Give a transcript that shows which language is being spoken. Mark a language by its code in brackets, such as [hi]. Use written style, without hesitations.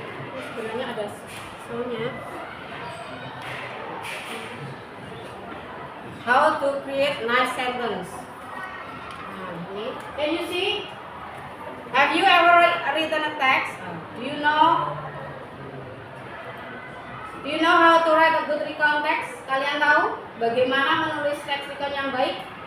[id] Ini sebenarnya ada soalnya. [en] How to create nice sentence. [id] Nah, ini. [en] Can you see? Have you ever written a text? Do you know? Do you know how to write a good recount text? [id] Kalian tahu bagaimana menulis teks recount yang baik?